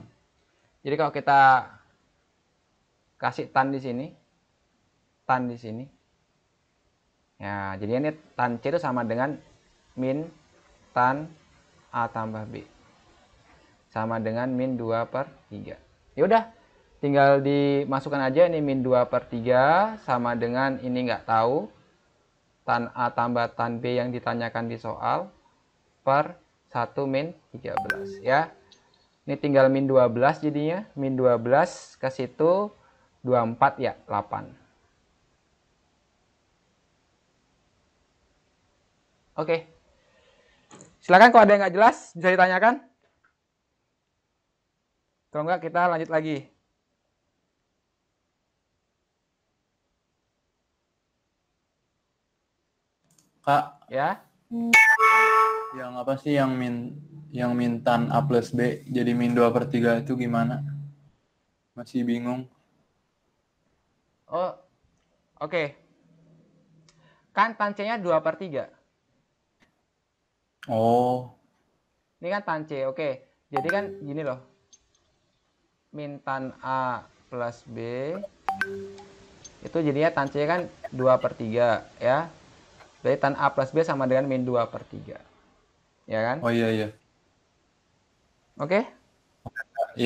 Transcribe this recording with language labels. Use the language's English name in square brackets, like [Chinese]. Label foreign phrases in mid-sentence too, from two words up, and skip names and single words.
[Indonesian] Jadi kalau kita kasih tan di sini, tan di sini. Ya, jadi ini tan C itu sama dengan min tan A tambah B. Sama dengan min 2/3. Ya udah, tinggal dimasukkan aja ini min 2/3 sama dengan ini nggak tahu. Tan A tambah tan B yang ditanyakan di soal per 1 min 13 ya. Ini tinggal min 12 jadinya. Min 12 ke situ 24 ya, 8. Oke. Silakan kalau ada yang nggak jelas bisa ditanyakan. Kalau nggak kita lanjut lagi. Kak, Ya. yang apa sih yang min tan A plus B jadi min 2/3 itu gimana? Masih bingung. Oh, oke. Kan tan C-nya 2/3. Oh, Ini kan tan C, oke. Jadi kan gini loh. Min tan A plus B itu jadinya tan C kan 2/3 ya. Jadi tan A plus B sama dengan min 2/3. Ya kan? oh iya iya. Oke. Iya,